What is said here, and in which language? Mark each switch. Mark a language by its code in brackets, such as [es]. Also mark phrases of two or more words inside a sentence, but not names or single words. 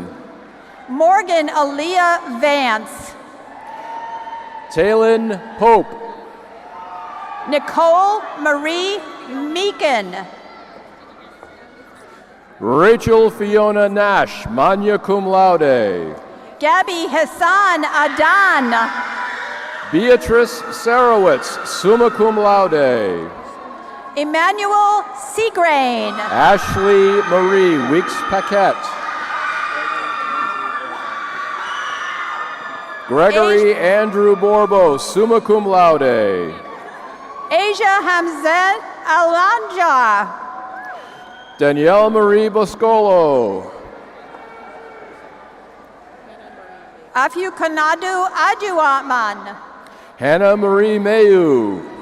[en] Morgan Aaliyah Vance. Taylin Pope. Nicole Marie Meekin. Rachel Fiona Nash, [la] magna cum laude. [en] Gabby Hassan Adan. Beatrice Sarowitz, [la] summa cum laude. [en] Emmanuel Seagrain. Ashley Marie Weeks Paquette. Gregory Andrew Borbo, [la] summa cum laude. [en] Asia Hamzat Alanja. Danielle Marie Boscolo. Afiu Kanadu Ajuatman. Hannah Marie Mayu.